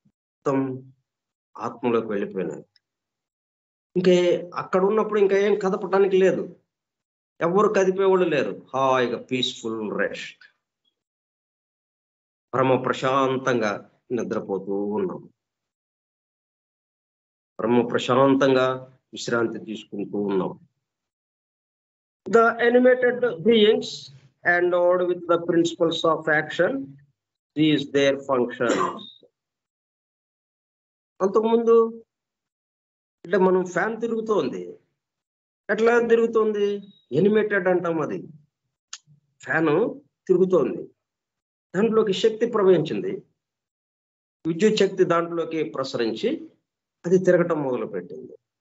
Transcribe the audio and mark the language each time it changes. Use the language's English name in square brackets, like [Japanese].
[Telugu] మొత్తం ఆత్మలోకి వెళ్ళిపోయినాయి. ఇంకే అక్కడ ఉన్నప్పుడు ఇంకా ఏం కదపటానికి లేదు, ఎవరు కదిపేవాళ్ళు లేరు. హాయిగా [English] peaceful rest, [Telugu] పరమ ప్రశాంతంగా నిద్రపోతూ ఉన్నాం, పరమ ప్రశాంతంగా విశ్రాంతి తీసుకుంటూ ఉన్నాం. [English] The animated beings endowed with the principles of action cease their functions. [Telugu] అంతకుముందు అంటే మనం ఫ్యాన్ తిరుగుతోంది, ఎట్లా తిరుగుతోంది? ఎనిమేటెడ్ అంటాం. అది ఫ్యాను తిరుగుతోంది, దాంట్లోకి శక్తి ప్రవహించింది, విద్యుత్ శక్తి దాంట్లోకి ప్రసరించి అది తిరగటం మొదలు పెట్టింది.